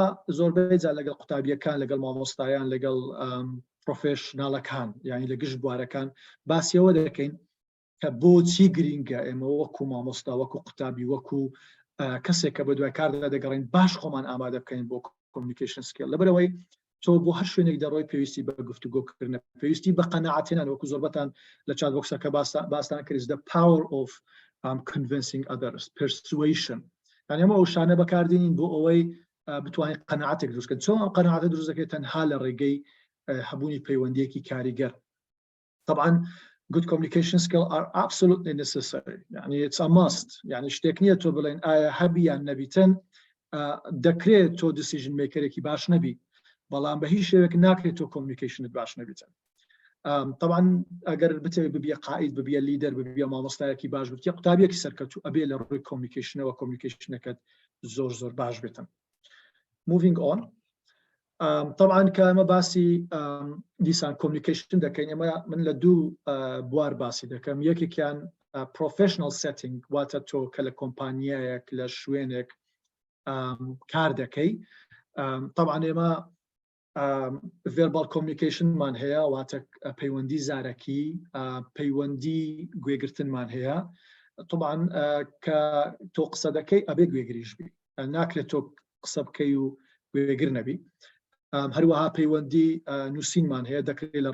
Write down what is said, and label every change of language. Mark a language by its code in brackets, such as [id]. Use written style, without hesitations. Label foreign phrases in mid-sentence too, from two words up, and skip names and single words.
[ckb] زۆربەی جار لەگەڵ قوتابیەکان لەگەڵ مامۆستایان لەگەڵ پرۆفێشناڵەکان یعنی لە گشت بوارەکان باسیەوە دەکەین کە بۆچی گرینگە ئێمە وەکو مامۆستا وەکو قوتابی وەکو کەسێک کە بە دوای کاردا دەگەڕین باش خۆمان ئامادە بکەین بۆ [en] communication skill [ckb] لەبەرەوەی تۆ بۆ هەر شوێنێک دەڕۆی پێویستی بە گفتوگۆکردن پێویستی بە قەناعەتێنان وەکو زۆربەتان لە چات بۆکسەکە باستان کرد [en] the power of convincing others persuasion [ckb] یعنی ئەمە ئەو شانە بەکاردێنین بۆ ئەوەی بتوانین قەناعەتێک دروستکەین چۆن ئەم قەناعەتە دروست دەکەێت تەنها لە ڕێگەی هەبوونی پەیوەندیەکی کاریگەر طبعا [en] good communication skill are absolutely necessary [ckb] يعني [en] it's a must [ckb] يعني شتێک نییە تۆ بڵێن ئایا هەبی یان نەبیتن دەکرێت تۆ [en] decision maker [ckb] ێکی باش نەبی بەڵام بە هیچ شێوەیەک ناکرێت تۆ communicationت باش نەبیتن طبعا ئەگەر بتەوێت ببیە قائد ببیە لیدەر ببیە مامۆستایەکی باش بێت یا قوتابیەکی سەرکەوتوو ئەبێ لە ڕووی communicationەوە communicationەکەت زۆر باش بێتن [en] moving on [ckb] طبعا کە ئەمە باسی دیسان communication دەکەین ئێمە من لە دوو بوار باسی دەکەم یەکێکیان [en] professional setting [ckb] واتە تۆ کە لە کۆمپانیایەک لە شوێنێک کار دەکەی طبعا ئێمە [en] verbal communication [ckb] مان هەیە واتە پەیوەندی زارەکی پەیوەندی گوێگرتنمان هەیە طبعا کە تۆ قسە دەکەی ئەبێ گوێگریش بی ناکرێت تۆ قسە بکەی و گوێگر نەبی هەروەها پەیوەندی نووسینمان هەیە دەکرێت لە